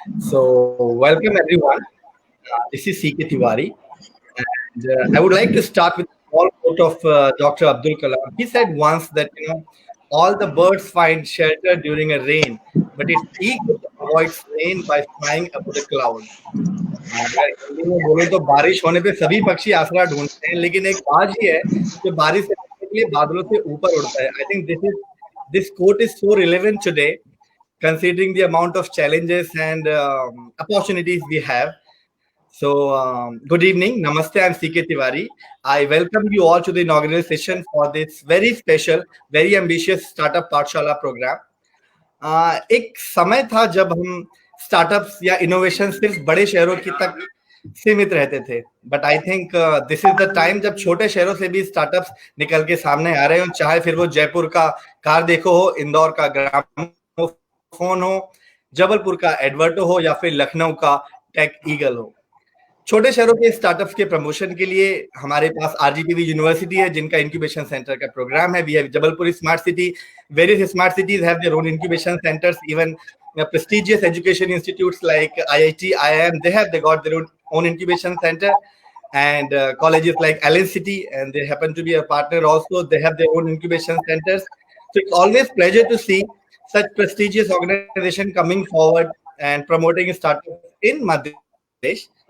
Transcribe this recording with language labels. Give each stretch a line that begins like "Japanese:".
English: So welcome everyone. This is CK Tiwari, and I would like to start with a small quote of Dr. Abdul Kalam. He said once that all the birds find shelter during a rain, but its eagle avoids rain by flying above the cloud.
Hindi: अगर हिंदी में बोले तो बारिश होने पे सभी पक्षी आसरा ढूंढते हैं, लेकिन एक बाज ही है जो बारिश से बचने के लिए बादलों से ऊपर उड़ता है.
English: I think this quote is so relevant today, considering the amount of challenges and opportunities we have. So, good evening. Namaste. I'm CK Tiwari. I welcome you all to the inaugural session for this very special, very ambitious Startup Pathshala program.
Hindi: एक समय था जब हम startups या innovation सिर्फ बड़े शहरों की तक सीमित रहते थे,
English: but I think this is the time
Hindi: जब छोटे शहरों से भी स्टार्टअप्स निकल के सामने आ रहे हो, चाहे फिर वो जयपुर का कार देखो हो, इंदौर का ग्रामोफोन हो, जबलपुर का एडवर्टो हो या फिर लखनऊ का टेक ईगल हो. छोटे शहरों के स्टार्टअप्स के प्रमोशन के लिए हमारे पास आरजीपीवी यूनिवर्सिटी है, जिनका इंक्यूबेशन सेंटर का प्रोग्राम है.
English: We have Jabalpur smart city. Various smart cities have their own incubation centers. Even prestigious education institutes like IIT, IIM, they got their own incubation center. And colleges like Allen City, and they happen to be a partner also, they have their own incubation centers. So it's always pleasure to see such prestigious organization coming forward and promoting startups in Madhya Pradesh.